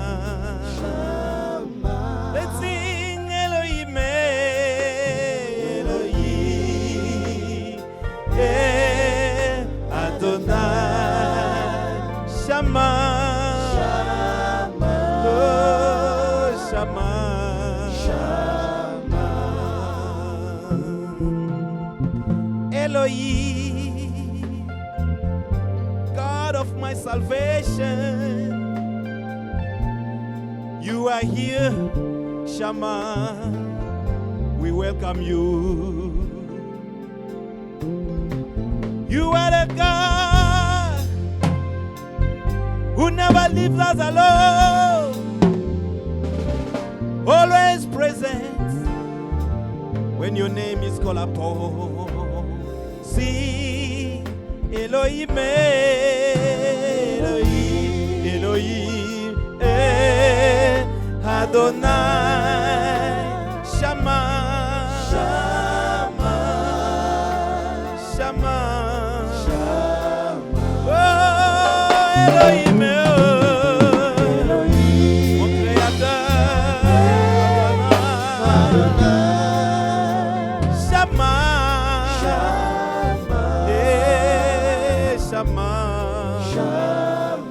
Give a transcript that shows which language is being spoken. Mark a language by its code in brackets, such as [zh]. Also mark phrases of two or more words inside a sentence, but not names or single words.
[en] Let's sing Elohim, Elohim, Adonai, Shama, oh Shama, Elohim, God of my salvation. You are here, Shama. We welcome you. You are the God who never leaves us alone, always present when your name is called upon. Sing Elohim, Elohim, Elohim. Adonai Shama, Shama, Shama, Shama. Oh Elohim, Elohim, [fr] mon créateur, [en] Adonai Shama, Shama, Shama, Shama.